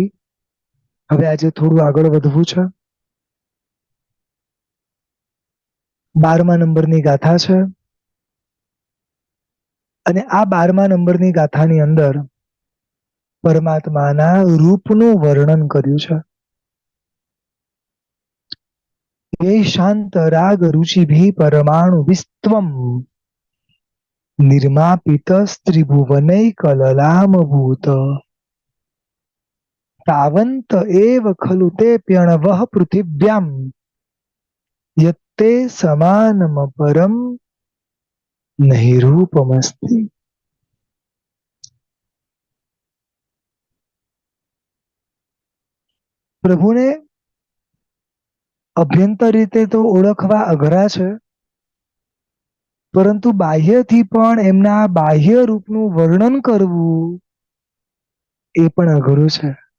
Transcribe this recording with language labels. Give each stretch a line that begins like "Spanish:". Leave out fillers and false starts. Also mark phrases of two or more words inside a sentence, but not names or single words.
Gujarati: હવે આજે થોડું આગળ વધવું છે. 12મા નંબરની ગાથા છે, અને આ 12મા નંબરની ગાથાની અંદર પરમાત્માના રૂપનું વર્ણન કર્યું છે.
Sanskrit: ये शांत राग रुचिभिः परमाणु विस्त्वं निर्मापितस्त्रिभुवनैकललामभूत तावन्त एव खलु ते प्यणवः पृथिव्यां यत्ते समानमपरं नहि रूपमस्ति.
Gujarati: પ્રભુને અભ્યંતર રીતે તો ઓળખવા અઘરા છે, પરંતુ બાહ્યથી પણ એમના બાહ્ય રૂપનું વર્ણન કરવું એ પણ અઘરું છે.